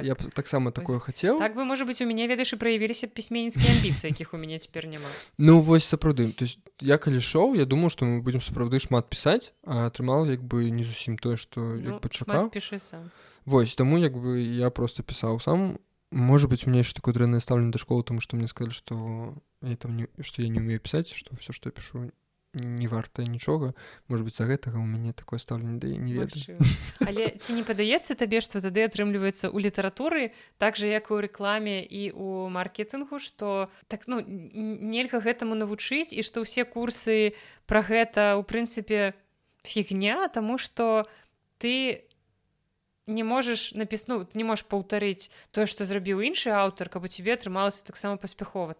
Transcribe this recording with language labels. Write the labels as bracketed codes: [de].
[be] Я б таксама такое хацеў. Так бы, можа быць, у мяне, ведаеш, і праявіліся пісьменніцкія амбіцыі, якіх у мяне цяпер няма. Ну, вось сапраўды. То есть я калі ішоў, я думаў, што мы будзем сапраўды шмат пісаць, а атрымал як бы не зусім тое, што як бы чакаў. Шмат пішы сам. Вось, таму як бы я просто пісаў сам. [ru] Может быть, у меня еще такое дрэнное ставление до школы, потому что мне сказали, что я не умею писать, что все, что я пишу, [be] не варта нічога. Может быть, за гэтага у мяне такое стаўленне, да я не ведаю. Але ці не падаецца табе, што тады атрымліваецца ў літаратуры, так жа, як і ў рэкламе і ў маркетынгу, што так, ну, нельга гэтаму навучыць, і што ўсе курсы пра гэта, ў прынцыпе, фігня, таму што ты не можаш ты не можаш паўтарыць тое, што зрабіў іншы аўтар, каб у цябе атрымалася таксама паспяхова.